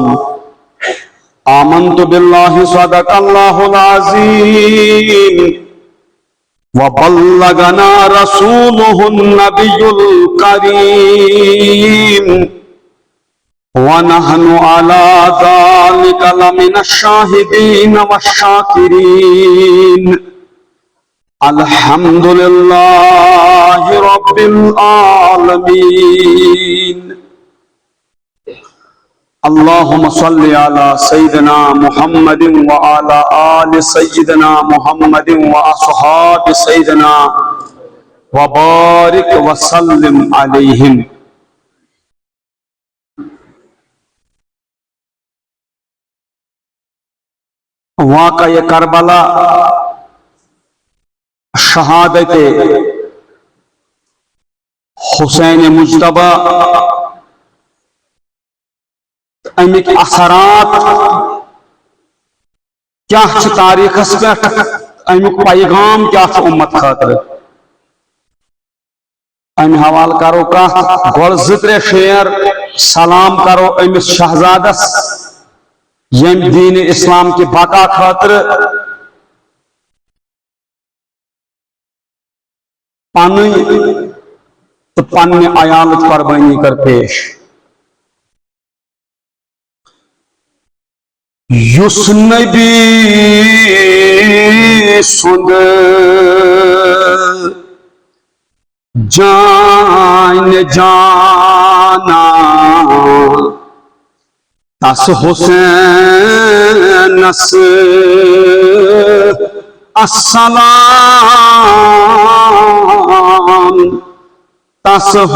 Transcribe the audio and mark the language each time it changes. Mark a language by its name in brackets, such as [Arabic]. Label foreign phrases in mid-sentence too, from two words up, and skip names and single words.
[Arabic] آمنت باللہ صدق اللہ العظیم، وبلغنا رسولہ النبی الکریم، ونحن على ذلك لمن الشاهدين والشاكرين، الحمد لله رب العالمين۔ اللهم صل على سيدنا محمد وعلى آل سيدنا محمد وأصحاب سيدنا وبارك وسلم عليهم۔ [Kashmiri] واقعہ کربلا، شہادت حسین مجتبی، امیک اثرات کیا تاریخ پہ، امیک پیغام کیا امت خاطر، ام حوال کرو کت گول زترے شیر سلام کرو امس شہزادس یم دین اسلام کی بقا خاطر پانی تو پنہ عیالت قربانی کر پیش۔ یس نبی سند جان جانا، تس حسینس السلام، تس